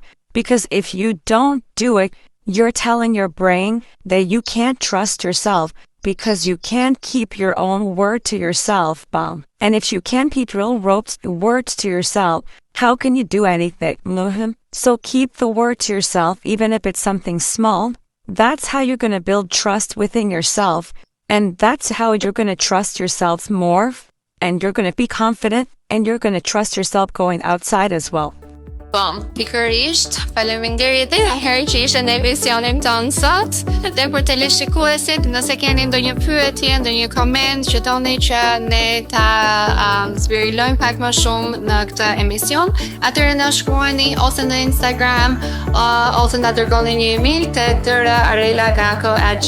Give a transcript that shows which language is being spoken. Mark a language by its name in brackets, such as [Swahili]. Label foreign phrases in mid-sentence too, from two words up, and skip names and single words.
[English] Because if you don't do it, you're telling your brain that you can't trust yourself, because you can't keep your own word to yourself, And if you can't keep real words to yourself, how can you do anything? So keep the word to yourself, even if it's something small. That's how you're going to build trust within yourself. And that's how you're going to trust yourself more. And you're going to be confident. And you're going to trust yourself going outside as well. [Albanian] Pikërisht, faleminderit edhe herë që ishte në emisionin tonë sot. Dhe për teleshikuesit, nëse keni ndonjë pyetje, ndonjë koment që doni që ne ta zbirëlojmë pak më shumë në këtë emision, atëherë na shkruani ose në Instagram ose na dërgoni një email te arelaagako@gmail.com.